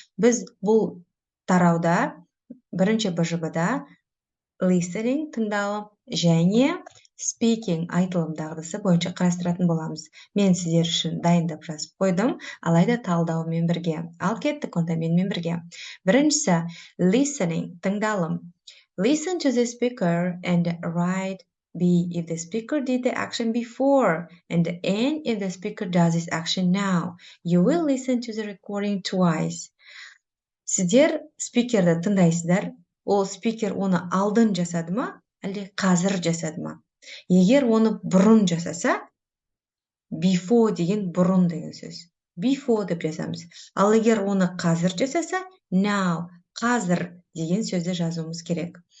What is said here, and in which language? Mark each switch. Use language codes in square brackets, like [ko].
[kk] Біз бұл тарауда 1-ші БЖБ-да listening, тыңдалым, және speaking, айтылым дағдысы бойынша қарастыратын боламыз. Мен сіздер үшін дайындап жазып қойдым, алайда талдаумен бірге. Ал кеттік онда менімен бірге. Біріншісі, listening, тыңдалым. [en] Listen to the speaker and write B if the speaker did the action before and N if the speaker does this action now. You will listen to the recording twice. [kk] Сіздер спикерді тыңдайсыздар. Ол спикер оны алдын жасады ма, әлде қазір жасады ма? Егер оны бұрын жасаса, before деген бұрын деген сөз. Before деп жазамыз. Ал егер оны қазір жасаса, now, қазір деген сөзді жазуымыз керек.